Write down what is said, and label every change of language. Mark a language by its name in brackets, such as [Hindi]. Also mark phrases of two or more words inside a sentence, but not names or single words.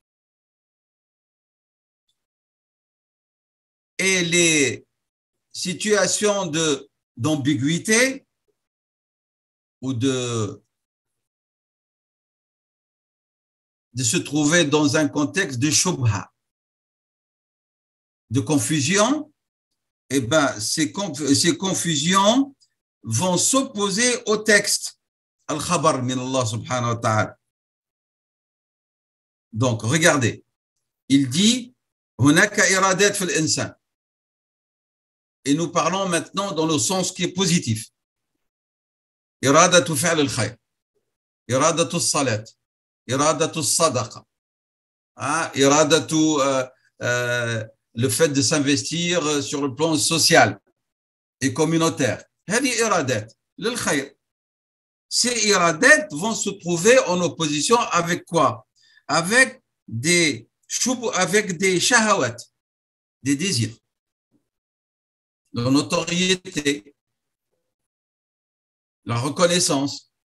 [French] Et les situations d'ambiguïté ou de se trouver dans un contexte de shubha, de confusion, eh ben, ces confusions vont s'opposer au texte [Arabic] الخبر من الله سبحانه وتعالى. [French] Donc, regardez, il dit [Arabic] هناك إرادات في الإنسان. [French] Et nous parlons maintenant dans le sens qui est positif. [Arabic] إرادة فعل الخير، إرادة الصلاة، إرادة الصدقة، إرادة [French] le fait de s'investir sur le plan social et communautaire. [Arabic] هذه إرادات للخير. [French] Ces إرادات vont se trouver en opposition avec quoi? Avec des shahawat, des désirs, la notoriété, la reconnaissance.